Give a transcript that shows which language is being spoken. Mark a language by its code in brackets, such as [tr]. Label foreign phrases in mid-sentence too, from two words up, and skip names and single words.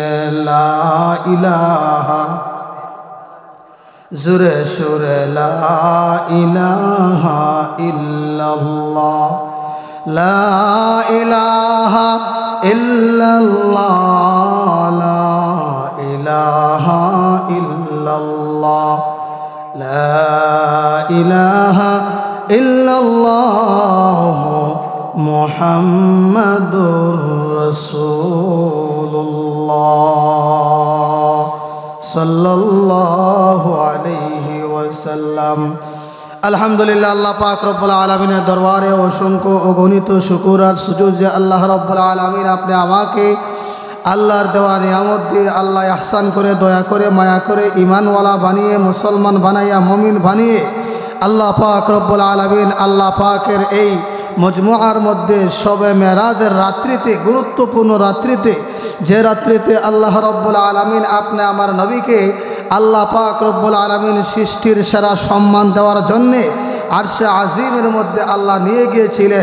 [ar] لا الہ زر شر لا الہ الا اللہ، لا الہ الا اللہ، لا الہ الا اللہ، لا الہ الا اللہ محمد رسول اللہ صلی اللہ علیہ وسلم. [bn] আলহামদুলিল্লাহ, আল্লাহ পাক রব্বুল আলামিনের দরবারে অসংখ্য অগণিত শুকর আর সুজুদ যে আল্লাহ রব্বুল আলামিন আপনি আমাকে আল্লাহর দেওয়া নিয়ামত দিয়ে আল্লাহ ইহসান করে, দয়া করে, মায়া করে ঈমানওয়ালা বানিয়ে, মুসলমান বানাইয়া, মুমিন বানিয়ে আল্লাহ পাক রব্বুল আলামিন আল্লাহ পাকের এই মজমুআর মধ্যে শবে মেরাজের রাত্রিতে, গুরুত্বপূর্ণ রাত্রিতে, যে রাত্রিতে আল্লাহ রব্বুল আলামিন আপনি আমার নবীকে আল্লাহ পাক রব্বুল আলামিন সৃষ্টির সেরা সম্মান দেওয়ার জন্যে আরশে আজিমের মধ্যে আল্লাহ নিয়ে গিয়েছিলেন।